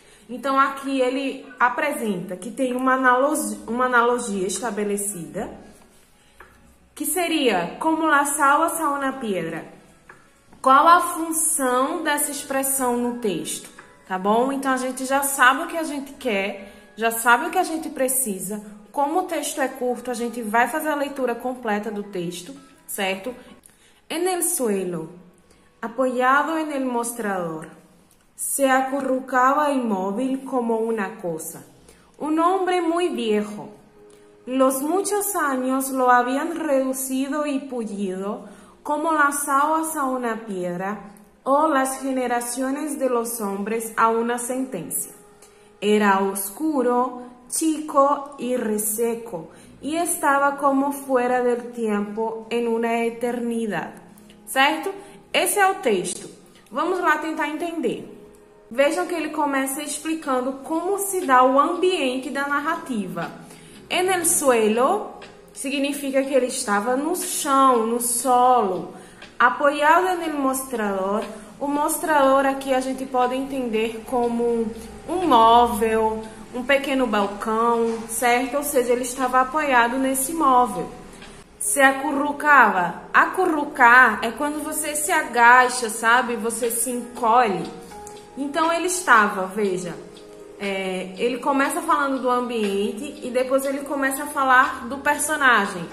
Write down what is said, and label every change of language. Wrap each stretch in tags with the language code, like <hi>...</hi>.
<pt>Então, aqui ele apresenta que tem uma analogia estabelecida, que seria</pt> <es>como la sal asau na piedra.</es> <pt>Qual a função dessa expressão no texto, tá bom? Então, a gente já sabe o que a gente quer, já sabe o que a gente precisa. Como o texto é curto, a gente vai fazer a leitura completa do texto, certo?</pt> <es>En el suelo, apoyado en el mostrador, se acurrucaba inmóvil como una cosa. Un hombre muy viejo. Los muchos años lo habían reducido y pullido como las aguas a una piedra o las generaciones de los hombres a una sentencia. Era oscuro, chico y reseco y estaba como fuera del tiempo en una eternidad.</es> <pt>Certo? Esse é o texto. Vamos lá tentar entender. Vejam que ele começa explicando como se dá o ambiente da narrativa.</pt> <es>En el suelo</es> <pt>significa que ele estava no chão, no solo.</pt> <es>Apoiado en el mostrador.</es> <pt>O mostrador aqui a gente pode entender como um móvel, um pequeno balcão, certo? Ou seja, ele estava apoiado nesse móvel.</pt> <es>Se acurrucava.</es> <pt>Acurrucar é quando você se agacha, sabe? Você se encolhe. Então, ele estava, veja, ele começa falando do ambiente e depois ele começa a falar do personagem.</pt>